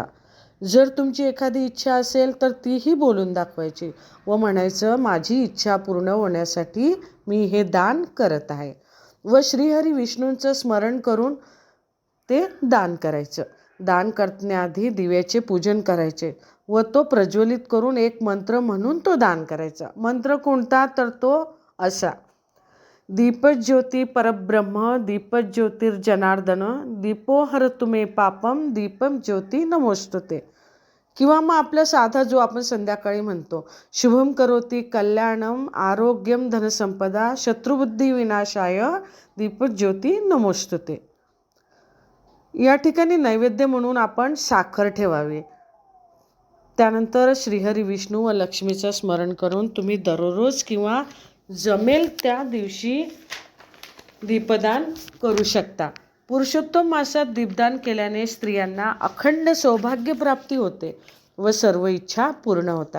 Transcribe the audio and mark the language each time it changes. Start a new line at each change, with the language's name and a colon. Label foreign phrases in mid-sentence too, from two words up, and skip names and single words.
Marathi: जर तुमची एखादी इच्छा असेल तर तीही बोलून दाखवायची व म्हणायचं, माझी इच्छा पूर्ण होण्यासाठी मी हे दान करत आहे. व श्रीहरी विष्णूंचं स्मरण करून ते दान करायचं. दान करण्याआधी दिव्याचे पूजन करायचे व तो प्रज्वलित करून एक मंत्र म्हणून तो दान करायचा. मंत्र कोणता, तर तो असा:
Sanskrit: दीपज्योती परब्रह्म, दीपज्योतिर्जनार्दन, दीपो हरतु मे पापम, दीपम ज्योती नमोस्तुते.
Marathi: किंवा मग आपला साधा जो आपण संध्याकाळी म्हणतो,
Sanskrit: शुभम करोती कल्याणम, आरोग्यम धनसंपदा, शत्रुबुद्धी विनाशाय, दीपज्योती नमोस्तुते.
Marathi: या ठिकाणी नैवेद्य म्हणून आपण साखर ठेवावी. त्यानंतर श्रीहरी विष्णू व लक्ष्मीचं स्मरण करून तुम्ही दररोज किंवा जमेल त्या दिवशी दीपदान करू शकता. पुरुषोत्तम मासात दीपदान केल्याने स्त्रियांना अखंड सौभाग्यप्राप्ती होते व सर्व इच्छा पूर्ण होतात.